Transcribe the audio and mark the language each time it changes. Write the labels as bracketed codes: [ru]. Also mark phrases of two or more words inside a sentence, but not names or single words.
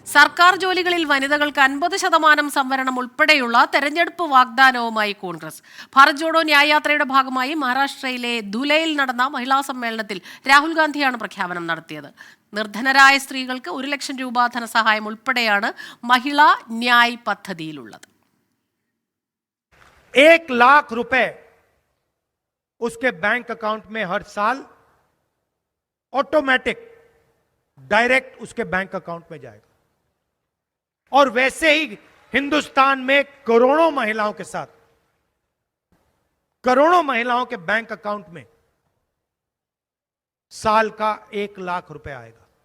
[ml] സർക്കാർ ജോലികളിൽ വനിതകൾക്ക് 50% സംവരണം ഉൾപ്പെടെയുള്ള തെരഞ്ഞെടുപ്പ് വാഗ്ദാനവുമായി കോൺഗ്രസ്. ഭാരത് ജോഡോ ന്യായയാത്രയുടെ ഭാഗമായി മഹാരാഷ്ട്രയിലെ ധുലയിൽ നടന്ന മഹിളാ സമ്മേളനത്തിൽ രാഹുൽ ഗാന്ധിയാണ് പ്രഖ്യാപനം നടത്തിയത്. നിർധനരായ സ്ത്രീകൾക്ക് 1 ലക്ഷം രൂപ ധനസഹായം ഉൾപ്പെടെയാണ് മഹിളാ ന്യായ് പദ്ധതിയിലുള്ളത്. [hi] 1 लाख रुपए उसके [en] bank account [hi] में हर साल [en] automatic direct [hi] उसके [en] bank account [hi] में जाएगा। और वैसे ही हिंदुस्तान में करोड़ों महिलाओं के साथ करोड़ों महिलाओं के [en] bank account [hi] में साल का 1 लाख रुपए आएगा।